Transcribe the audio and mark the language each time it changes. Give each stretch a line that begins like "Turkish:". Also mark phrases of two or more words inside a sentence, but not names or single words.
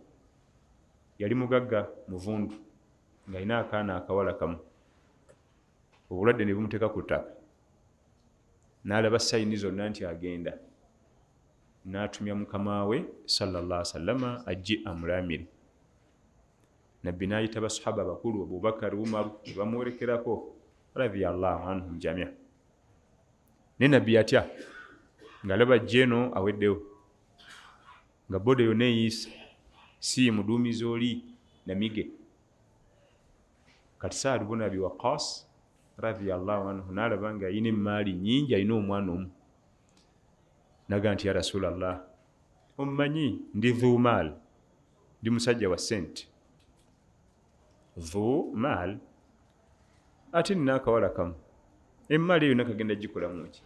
Ganda: Yali mugagga muvundu ng'alina akaana akawala kamu, obulwadde ne bumuteeka ku ttaka, n'alaba sayini zonna nti agenda, n'atumya mukama we
Arabic: صلى الله عليه وسلم
Ganda: ajje amulamire. Nabbi n'ayita basahaba bakulu Abubakar, Umaru ne bamuwerekerako
Arabic: رضي الله عنهم جميعا.
Ganda: Ne nabbi yatya ng'alaba ajjeeno aweddewo, nga boda yonna eyiisa, si muduumizi oli namige. Kati Saad ibn Abi Waqqas
Arabic: رضي الله عنه
Ganda: n'alaba nga alina emmaali nnyingi, alina omwana omu, naga nti
Arabic: يا رسول الله,
Ganda: ommanyi ndi
Arabic: ذو مال,
Ganda: ndi musajja wa sente,
Arabic: ذو مال,
Ganda: ate nina akawala kamu, emmaali eyo nakagenda gikolamu ki?